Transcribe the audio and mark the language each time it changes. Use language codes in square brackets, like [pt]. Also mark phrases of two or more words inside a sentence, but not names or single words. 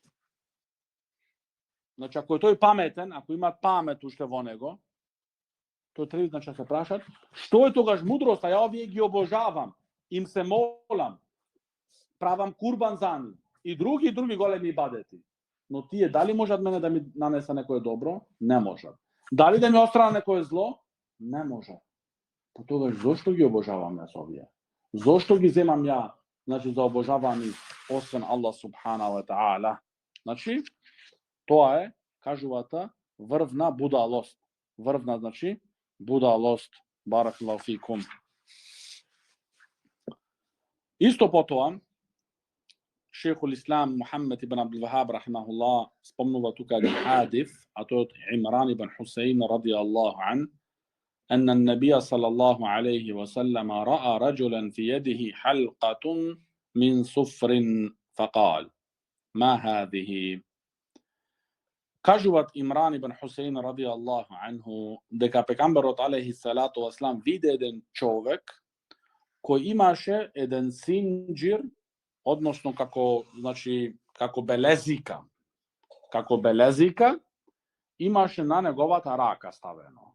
[mk] Значи, ако е тој паметен, ако има памет уште во него, тој треба да се прашат, што е тогаш мудроста, ја овие ги обожавам, им се молам, правам курбан за нив и други големи ибадети. Но тие дали можат мене да ми нанесе некое добро? Не можат. Дали да ми отстрана некое зло? Не можат. Па тогаш зошто ги обожавам јас овие? Зошто ги земам ја, значи за обожавани освен Аллах [ar] سبحانه وتعالى? [mk] Значи, тоа е, кажувата, врвна будалост. Врвна, значи, будалост. [ar] بارك الله فيكم. [mk] Исто потоа, шейхул Ислам Мухаммед ибн Абдул Вахаб рахимахуллах спомнува тука еден хадис, а тој од Имран ибн Хусейн [ar] رضي الله عن, أن النبي صلى الله عليه وسلم رأى رجلا في يده حلقة من صفر فقال ما هذه؟ [mk] Кажуват Имран ибн Хусейн [ar] رضي الله عنه [mk] дека пегамберот [ar] عليه الصلاة والسلام [mk] виде еден човек кој имаше еден синџир, односно како белезика. Како белезика имаше на неговата рака ставено.